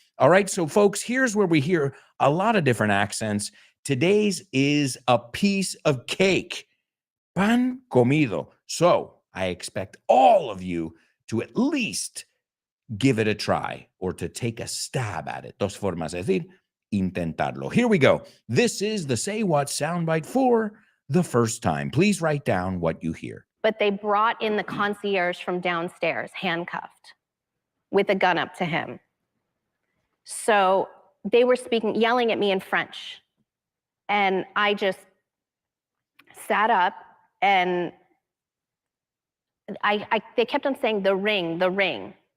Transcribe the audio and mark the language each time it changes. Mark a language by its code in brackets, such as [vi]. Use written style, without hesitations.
[en] All right, so folks, here's where we hear a lot of different accents. Today's is a piece of cake, [es] pan comido. [en] So I expect all of you to at least give it a try or to take a stab at it. [es] Dos formas de decir, intentarlo. [en] Here we go. This is the Say What soundbite for the first time. Please write down what you hear. But they brought in the concierge from downstairs, handcuffed, with a gun up to him. So they were yelling at me in French. And I just sat up, and they kept on saying, the ring, the ring.